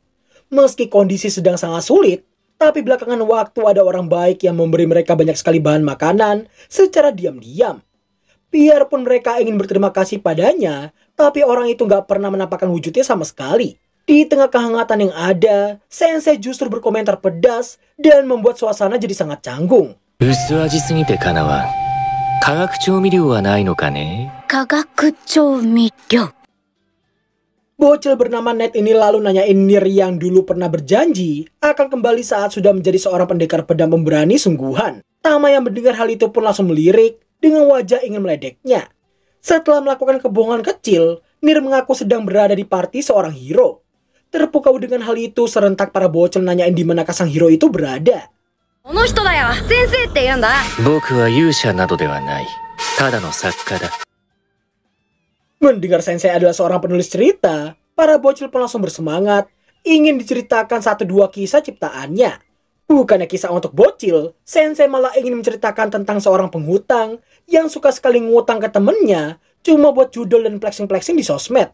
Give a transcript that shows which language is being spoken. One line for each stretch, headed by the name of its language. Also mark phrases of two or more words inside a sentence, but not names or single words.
Indonesian: Meski kondisi sedang sangat sulit, tapi belakangan waktu ada orang baik yang memberi mereka banyak sekali bahan makanan secara diam-diam. Biarpun mereka ingin berterima kasih padanya, tapi orang itu gak pernah menampakkan wujudnya sama sekali. Di tengah kehangatan yang ada, Sensei justru berkomentar pedas dan membuat suasana jadi sangat canggung.
Japanese: 薄味すぎてかなわん。化学調味料はないのかね? 化学調味料。
Indonesian: Bocil bernama Ned ini lalu nanyain Nier yang dulu pernah berjanji akan kembali saat sudah menjadi seorang pendekar pedang pemberani sungguhan. Tama yang mendengar hal itu pun langsung melirik dengan wajah ingin meledeknya. Setelah melakukan kebohongan kecil, Nier mengaku sedang berada di party seorang hero. Terpukau dengan hal itu, serentak para bocil nanyain di manakah sang hero itu berada.
Japanese: 僕は勇者などではない。ただの作家だ。
Indonesian: Mendengar Sensei adalah seorang penulis cerita, para bocil pun langsung bersemangat, ingin diceritakan 1-2 kisah ciptaannya. Bukannya kisah untuk bocil, Sensei malah ingin menceritakan tentang seorang penghutang yang suka sekali ngutang ke temennya, cuma buat judul dan flexing-flexing di sosmed.